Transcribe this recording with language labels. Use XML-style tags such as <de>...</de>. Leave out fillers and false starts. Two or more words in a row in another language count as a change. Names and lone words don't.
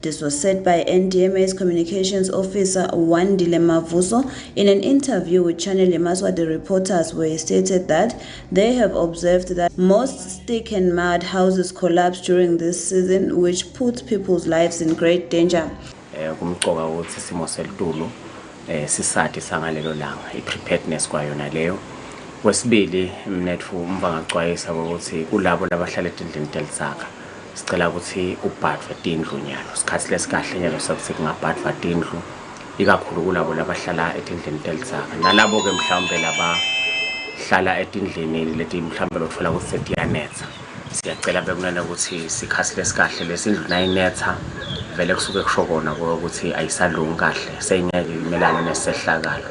<en>This was said by NDMA's Communications Officer Wandile Mavuso in an interview with Channel Yemaswati reporters, where he stated that they have observed that most stick and mud houses collapse during this season, which puts people's lives in great danger.</en> <ss>sisati sangalelo langa i-preparedness kwayona leyo. Kwesibili mnethu umva ngacwayisa ukuthi kulabo labahlala etindlini telisaka sicela ukuthi ubhadwe tindlu nyalo isikhathi lesikahle nyalo sokuthi kungabhadwa tindlu ikakhulu kulabo labahlala etindlini telisaka nalabo ke mhlawumbe laba hlala etindlini leti mhlawumbe lothola ukuthi setiyanetha siyacela bekunene ukuthi sikhathi lesikahle lesindlu nayinetha vele kusuke kusho kona ukuthi ayisalungi kahle seyingeke imelane nesehlakalo.</ss>